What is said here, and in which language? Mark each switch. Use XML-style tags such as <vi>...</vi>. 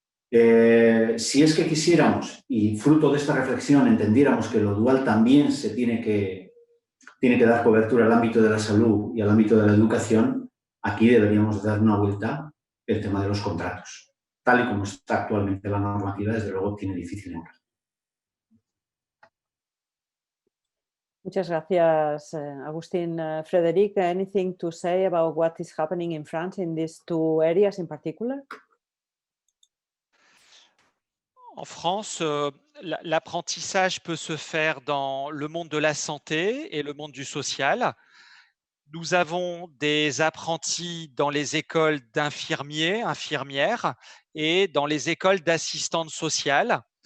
<es>Si es que quisiéramos, y fruto de esta reflexión entendiéramos que lo dual también se tiene que dar cobertura al ámbito de la salud y al ámbito de la educación, aquí deberíamos dar una vuelta el tema de los contratos. Tal y como está actualmente la normativa, desde luego tiene difícil encaje. Muchas gracias, Agustín.</es> <en>Frédéric, anything to say about what is happening in France in these two areas in particular?</en> <fr>En France, l'apprentissage peut se faire dans le monde de la santé et le monde du social. Nous avons des apprentis dans les écoles d'infirmiers, infirmières et dans les écoles d'assistantes sociales.</fr>